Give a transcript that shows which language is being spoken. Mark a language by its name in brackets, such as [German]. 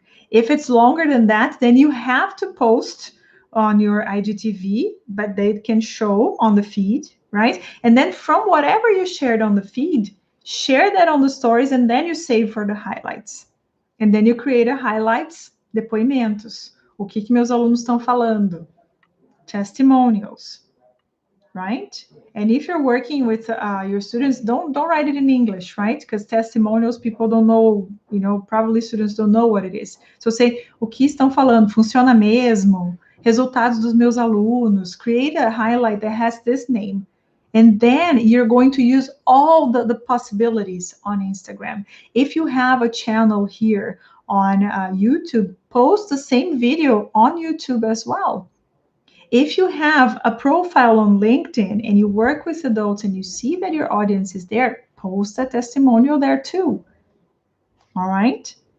[English] If it's longer than that, then you have to post on your IGTV, but they can show on the feed, right? And then from whatever you shared on the feed, share that on the stories, and then you save for the highlights. And then you create a highlights, depoimentos. [Portuguese] O que meus alunos estão falando? [English] Testimonials, right? And if you're working with your students, don't write it in English, right? Because testimonials, people don't know, probably students don't know what it is. So say, [Portuguese] o que estão falando? Funciona mesmo? Resultados dos meus alunos. [English] Create a highlight that has this name. And then you're going to use all the possibilities on Instagram. If you have a channel here on YouTube, post the same video on YouTube as well. If you have a profile on LinkedIn and you work with adults and you see that your audience is there, post a testimonial there too. All right?